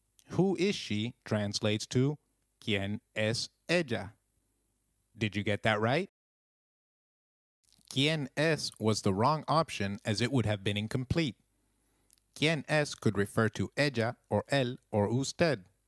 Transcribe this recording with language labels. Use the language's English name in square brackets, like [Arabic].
[English] Who is she translates to [Spanish] ¿quién es ella? [English] Did you get that right? [Spanish] ¿Quién es [English] was the wrong option as it would have been incomplete. [Spanish] ¿Quién es [English] could refer to ella or él or usted.